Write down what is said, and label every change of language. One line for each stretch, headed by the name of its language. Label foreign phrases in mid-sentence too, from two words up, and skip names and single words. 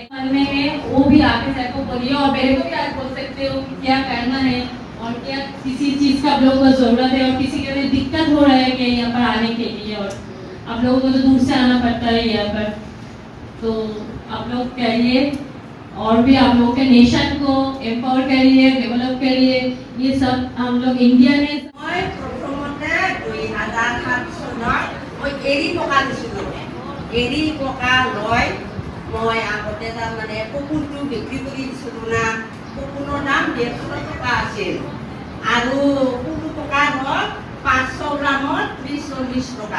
Hindi: मन में है वो भी आगे सर को बोलिए और मेरे को भी आज बोल सकते हो कि क्या करना है और क्या किसी चीज़ का आप लोगों को ज़रूरत है और किसी के लिए दिक्कत हो रहा है कि यहाँ पर आने के लिए और आप लोगों को तो दूर से आना पड़ता है यहाँ पर। तो आप लोग करिए और भी आप लोगों के नेशन को एम्पावर करिए, डेवलप करिए। ये सब हम लोग इंडिया ने
Assamese: মই প্ৰথমতে 2007 চনত মই এৰী পকা দিছিলোঁ। এৰী পকা লৈ মই আগতে তাৰমানে কপোনটো বিক্ৰী কৰি দিছিলোঁ না। কপোনৰ দাম 150 টকা আছিল আৰু কুলু পকা হ'ল 500 গ্ৰামত 30-40 টকা।